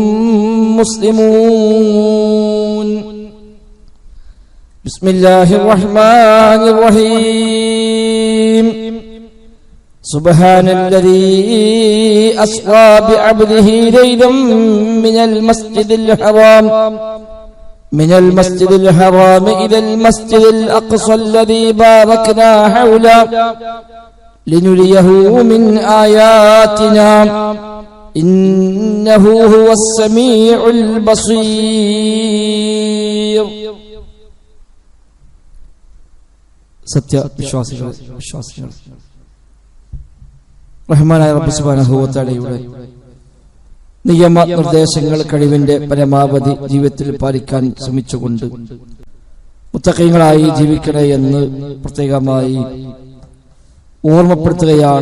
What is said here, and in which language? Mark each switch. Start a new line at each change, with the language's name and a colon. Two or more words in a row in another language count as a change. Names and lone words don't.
Arabic: مسلمون بسم الله الرحمن الرحيم سبحان الذي أسرى بعبده ليلا من المسجد الحرام إلى المسجد الأقصى الذي باركنا حوله لنريه من آياتنا إنه هو السميع البصير
Malayalam: സത്യ വിശ്വാസികൾ റഹ്മാനായ റബ്ബ്
Arabic: سبحانه وتعالى
Malayalam: നിയമ നിർദ്ദേശങ്ങൾ കഴിവിന്റെ പരമാവധി ജീവിതത്തിൽ പാലിക്കാൻ ശ്രമിച്ചുകൊണ്ട് മുത്തഖീങ്ങളായി ജീവിക്കണേ എന്ന് പ്രത്യേകമായി ഓർമ്മപ്പെടുത്തുകയാണ്.